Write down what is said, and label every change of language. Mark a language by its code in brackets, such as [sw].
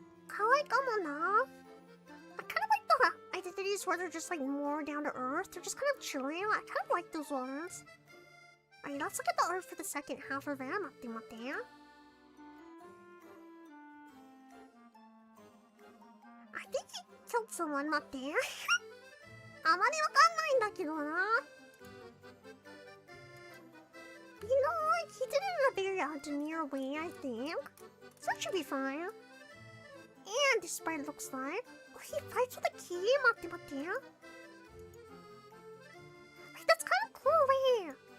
[en] Kawaii I kind of like the identities where they're just like more down to earth. They're just kind of chilling. I kind of like those ones. Alright, let's look at the art for the second half of it. I think he killed someone, [ja] 待って。あまりわかんないんだけどな。 [en] You know, he did it in a very demure way, I think. So it should be fine. And this sprite looks like... Oh, he fights with a key? [ja] 待って。 [en] Wait, that's kind of cool, wait.